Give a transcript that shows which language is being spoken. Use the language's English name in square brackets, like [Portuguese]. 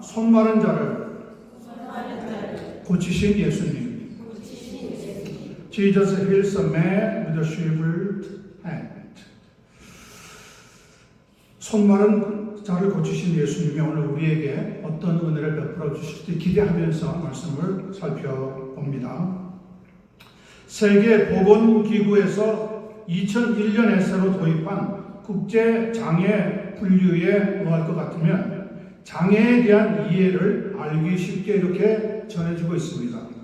[Korean] 손 마른 자를 고치신 예수님. [English] Jesus heals a man with a shriveled hand. [Korean] 손 마른 자를 고치신 예수님이 오늘 우리에게 어떤 은혜를 베풀어 주실지 기대하면서 말씀을 살펴봅니다. 세계보건기구에서 2001년에 새로 도입한 국제장애 분류에 의할 것 같으면 장애에 대한 이해를 알기 쉽게 이렇게 전해주고 있습니다.